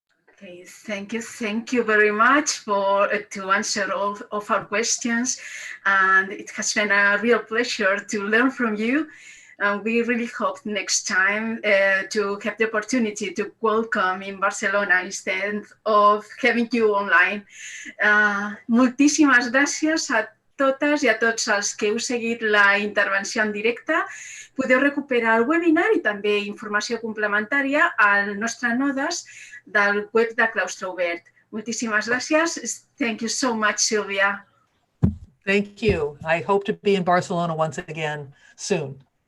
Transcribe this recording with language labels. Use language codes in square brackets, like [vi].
[en] Okay, thank you very much to answer all of our questions, and it has been a real pleasure to learn from you. We really hope next time to have the opportunity to welcome in Barcelona instead of having you online. [ca] Moltíssimes gràcies a totes i a tots els que heu seguit la intervenció en directe. Podeu recuperar el webinar i també informació complementària al nostre nodes del web de Claustre Obert. Moltíssimes gràcies. [en] Thank you so much, [ca] Sylvia. [en] Thank you. I hope to be in Barcelona once again soon.